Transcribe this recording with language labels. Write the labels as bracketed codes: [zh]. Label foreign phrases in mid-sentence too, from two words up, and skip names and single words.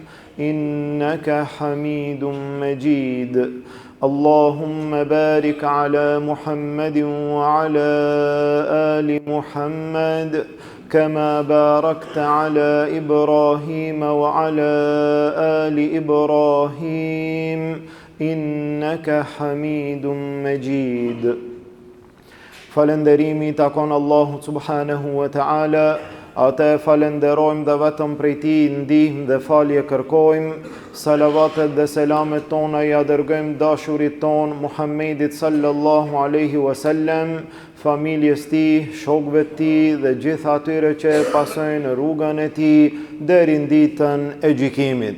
[ar] إنك حميد مجيد اللهم بارك على محمد وعلى آل محمد كما باركت على إبراهيم وعلى آل إبراهيم إنك حميد مجيد [sq] Falënderimi takon Allahut [ar] سبحانه وتعالى, [sq] ata e falenderojmë dhe vetëm prej Tij ndihmë dhe falje kërkojmë. Salavatet dhe selamet tona ja dërgojmë dashurit ton Muhammedit [ar] صلى الله عليه وسلم, [sq] familjes Tij, shokëve të Tij dhe gjithë atyre që e pasojnë rrugën e Tij deri në ditën e gjykimit.